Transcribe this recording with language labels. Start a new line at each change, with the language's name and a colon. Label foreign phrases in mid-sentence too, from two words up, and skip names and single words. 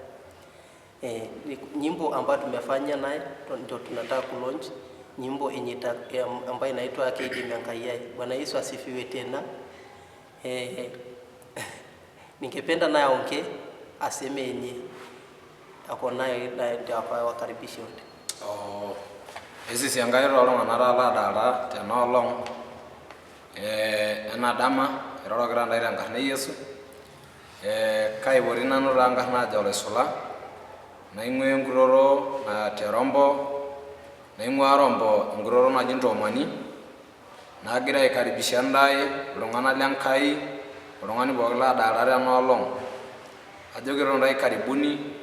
Swahili: Nyimbo ambayo tumefanya naye ndio tunataka ku launch nyimbo ambayo inaitwa KD Miankayai. Bwana Yesu asifiwe tena. Ningependa naye aongee aseme yenye ako nayo ndio wakaribishe wote.
Masai: Esi siangai toltung'anak taata tenolong ena dama erorokita ntae tenkarna Yesu. Kaipoti nanu taa nkarna ajo Oloisula, naing'ua enkutoto te Rombo, naing'ua Rombo enkutoto naji Ntomani, nagira aikaribisha ntae iltung'anak lenkai, oltung'ani pookin ladalta tenolong ajo kitok ntae karibuni.